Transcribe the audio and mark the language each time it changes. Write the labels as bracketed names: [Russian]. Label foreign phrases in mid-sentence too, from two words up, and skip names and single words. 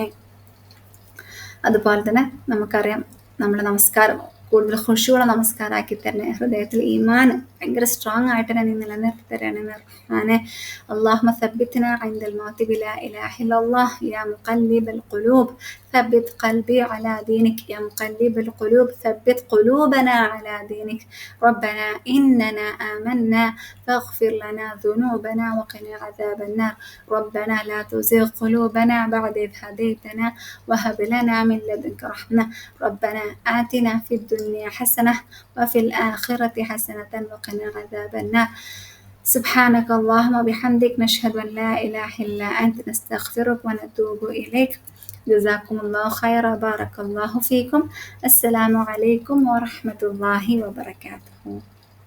[Malayalam] അതുപോലെ തന്നെ നമുക്കറിയാം, നമ്മുടെ നമസ്കാരം കൂടുതൽ ഖുശൂഉള്ള നമസ്കാരമാക്കി തരണേ. ഹൃദയത്തിൽ ഈമാൻ ഭയങ്കര സ്ട്രോങ് ആയിട്ട് തന്നെ നീ നിലനിർത്തി തരണേ റഹ്മാനെ. [Arabic] اللهم ثبتنا عند الموت بلا إله إلا الله يا مقلب القلوب ثبت قلبي على دينك يا مقلب القلوب ثبت قلوبنا على دينك ربنا إننا آمنا فاغفر لنا ذنوبنا وقنا عذاب النار ربنا لا تزغ قلوبنا بعد إذ هديتنا وهب لنا من لدنك رحمة ربنا آتنا في الدنيا حسنة وفي الآخرة حسنة وقنا عذاب النار سبحانك اللهم وبحمدك نشهد أن لا إله إلا أنت نستغفرك ونتوب إليك جزاكم الله خيرا بارك الله فيكم السلام عليكم ورحمة الله وبركاته.